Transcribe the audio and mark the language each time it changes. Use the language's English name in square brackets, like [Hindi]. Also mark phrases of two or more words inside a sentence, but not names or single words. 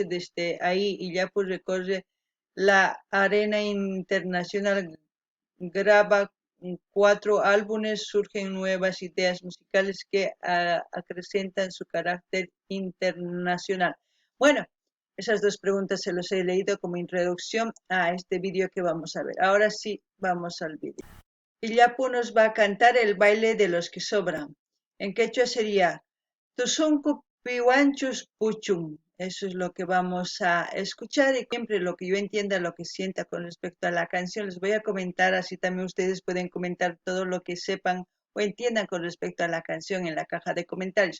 [Spanish] Desde ahí, Illapu recorre la arena internacional, graba 4 álbumes, surgen nuevas ideas musicales que acrecentan su carácter internacional. Bueno, esas dos preguntas se los he leído como introducción a este vídeo que vamos a ver. Ahora sí, vamos al vídeo. Illapu nos va a cantar el baile de los que sobran. [Quechua] En quechua sería Tusunku piwanchus puchum. Eso es lo que vamos a escuchar y siempre lo que yo entienda, lo que sienta con respecto a la canción, les voy a comentar, así también ustedes pueden comentar todo lo que sepan o entiendan con respecto a la canción en la caja de comentarios.